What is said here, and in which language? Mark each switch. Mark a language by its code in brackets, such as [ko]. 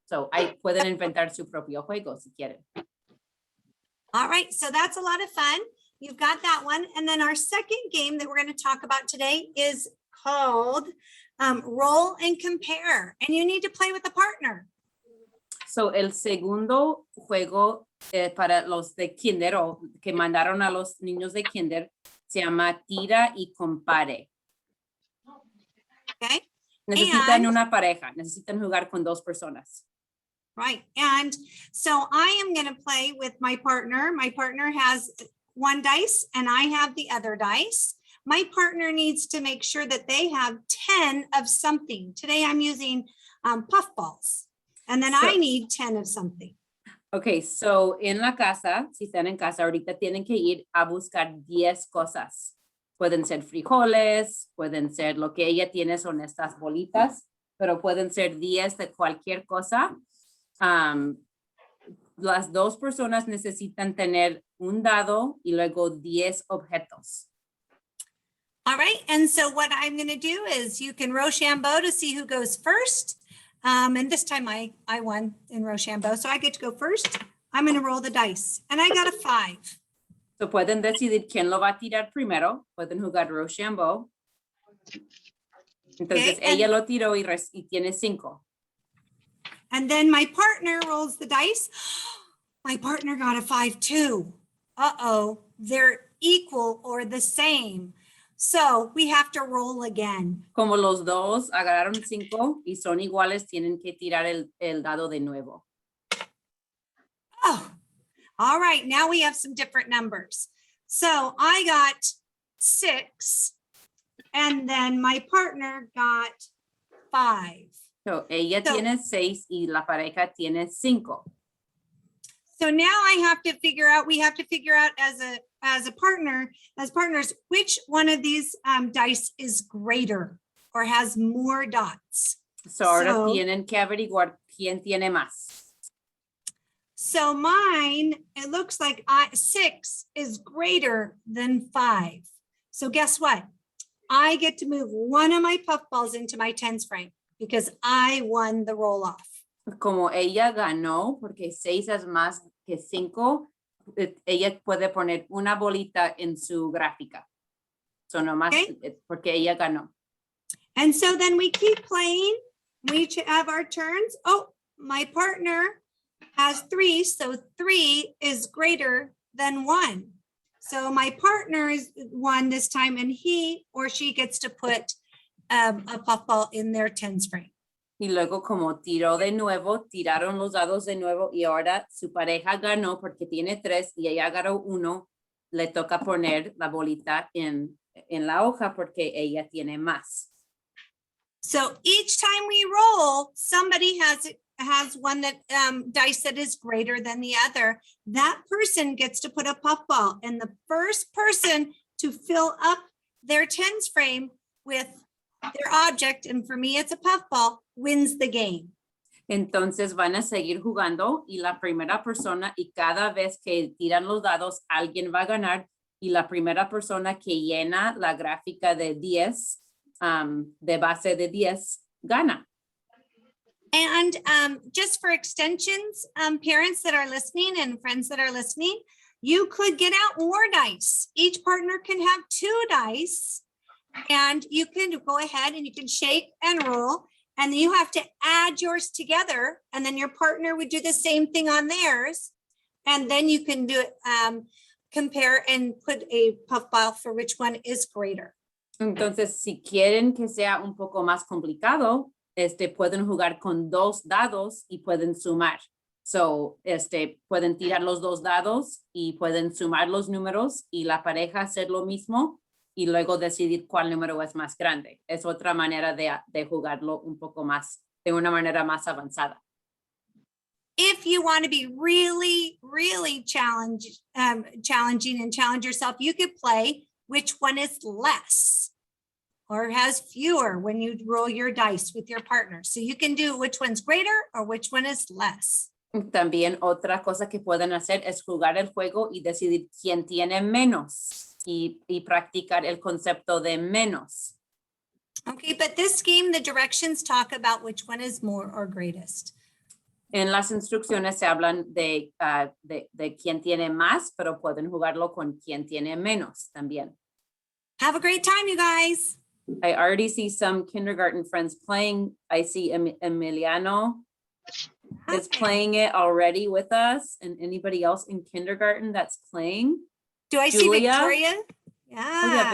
[es] So, pueden inventar su propio juego si quieren. [en] All right, so that's a lot of fun. You've got that one. And then our second game that we're going to talk about today is called Roll and Compare. And you need to play with a partner. [es] So, el segundo juego para los de kinder o que mandaron a los niños de kinder se llama Tira y Compare. [en] Okay, [es] Necesitan [en] And- [es] una pareja, necesitan jugar con 2 personas. [en] right. And so I am going to play with my partner. My partner has 1 dice and I have the other dice. My partner needs to make sure that they have 10 of something. Today I'm using puffballs. And then I So- need 10 of something. [es] Ok, so en la casa, si están en casa, ahorita tienen que ir a buscar 10 cosas. Pueden ser frijoles, pueden ser lo que ella tiene son estas bolitas, pero pueden ser 10 de cualquier cosa. Las 2 personas necesitan tener un dado y luego 10 objetos. [en] All right, and so what I'm going to do is you can Rochambeau to see who goes first. And this time I won in Rochambeau, so I get to go first. I'm going to roll the dice, and I got a 5. [es] So pueden decidir quién lo va a tirar primero. Pueden jugar Rochambeau. Entonces [en] Okay, and- [es] ella lo tiró y tiene 5. [en] And then my partner rolls the dice. My partner got a 5 too. Uh-oh, they're equal or the same. So we have to roll again. [es] Como los dos agarraron 5 y son iguales, tienen que tirar el dado de nuevo. [en] Oh, all right, now we have some different numbers. So I got 6 and then my partner got 5. [es] So, ella [en] So- [es] tiene 6 y la pareja tiene 5. [en] So now I have to figure out, we have to figure out as partners, which one of these dice is greater or has more dots. [es] So, ahora [en] So- [es] tienen que averiguar quién tiene más. [en] So mine, it looks like 6 is greater than 5. So guess what? I get to move one of my puffballs into my tens frame because I won the roll off. [es] Como ella ganó, porque 6 es más que 5, ella puede poner una bolita en su gráfica. So, nomás [en] Okay. [es] porque ella ganó. [en] And so then we keep playing. We each have our turns. Oh, my partner has 3, so 3 is greater than 1. So my partner is 1 this time, and he or she gets to put a puffball in their tens frame. [es] Y luego como tiró de nuevo, tiraron los dados de nuevo y ahora su pareja ganó porque tiene 3 y ella agarró 1, le toca poner la bolita en la hoja porque ella tiene más. [en] So each time we roll, somebody has one that dice that is greater than the other. That person gets to put a puffball, and the first person to fill up their tens frame with their object, and for me it's a puffball, wins the game. [es] Entonces van a seguir jugando y la primera persona y cada vez que tiran los dados alguien va a ganar y la primera persona que llena la gráfica de 10 de base de 10 gana. [en] And just for extensions, parents that are listening and friends that are listening, you could get out more dice. Each partner can have 2 dice. And you can go ahead and you can shake and roll, and then you have to add yours together, and then your partner would do the same thing on theirs. And then you can do it, compare and put a puff ball for which one is greater. [es] Entonces, si quieren que sea un poco más complicado, pueden jugar con 2 dados y pueden sumar. So, pueden tirar los 2 dados y pueden sumar los números y la pareja hacer lo mismo y luego decidir cuál número es más grande. Es otra manera de jugarlo un poco más, de una manera más avanzada. [en] If you want to be really, really challenging and challenge yourself, you could play which one is less or has fewer when you roll your dice with your partner. So you can do which one's greater or which one is less. [es] También otra cosa que pueden hacer es jugar el juego y decidir quién tiene menos y practicar el concepto de menos. [en] Okay, but this game, the directions talk about which one is more or greatest. [es] En las instrucciones se hablan de quién tiene más, pero pueden jugarlo con quién tiene menos también. [en] Have a great time, you guys. I already see some kindergarten friends playing. I see Emiliano is playing it already with us. And anybody else in kindergarten that's playing? Do I see Julia? Victoria? Oh, Yeah.